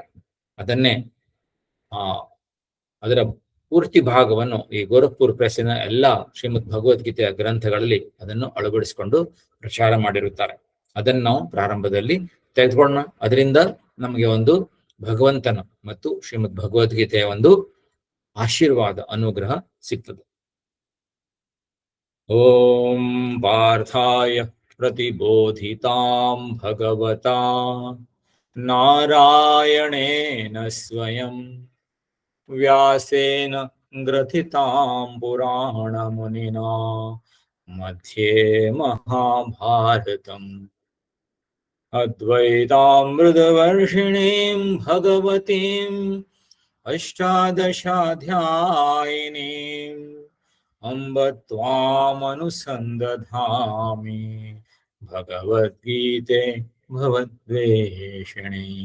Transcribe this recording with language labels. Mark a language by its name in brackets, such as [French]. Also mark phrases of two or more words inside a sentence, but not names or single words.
[Kannada] ಅದನ್ನೇ ಅದರ ಪೂರ್ತಿ ಭಾಗವನ್ನು ಈ ಗೋರಖ್ಪುರ್ ಪ್ರೆಸ್ಸಿನ ಎಲ್ಲ ಶ್ರೀಮದ್ ಭಗವದ್ಗೀತೆಯ ಗ್ರಂಥಗಳಲ್ಲಿ ಅದನ್ನು ಅಳವಡಿಸಿಕೊಂಡು ಪ್ರಚಾರ ಮಾಡಿರುತ್ತಾರೆ. ಅದನ್ನು ನಾವು ಪ್ರಾರಂಭದಲ್ಲಿ ತೆಗೆದುಕೊಳ್ಳೋಣ. ಅದರಿಂದ ನಮಗೆ ಒಂದು ಭಗವಂತನ ಮತ್ತು ಶ್ರೀಮದ್ ಭಗವದ್ಗೀತೆಯ ಒಂದು ಆಶೀರ್ವಾದ ಅನುಗ್ರಹ ಸಿಗ್ತದೆ. [Sanskrit] ಓಂ ಪಾರ್ಥಾಯ ಪ್ರತಿಬೋಧಿತಾಂ ಭಗವತಾ ನಾರಾಯಣೇನ ಸ್ವಯಂ ವ್ಯಾಸೇನ ಗ್ರಥಿತಾಂ ಪುರಾಣ ಮುನಿನಾ ಮಧ್ಯೆ ಮಹಾಭಾರತಂ ಅದ್ವೈತಾಮೃತವರ್ಷಿಣೀಂ ಭಗವತೀಂ ಅಷ್ಟಾದಶಾಧ್ಯಾಯಿನೀಂ ಅಂಬ ತ್ವಾಮನುಸಂದಧಾಮಿ ಭಗವದ್ಗೀತೆ ಭವದ್ವೇಷಿಣಿ.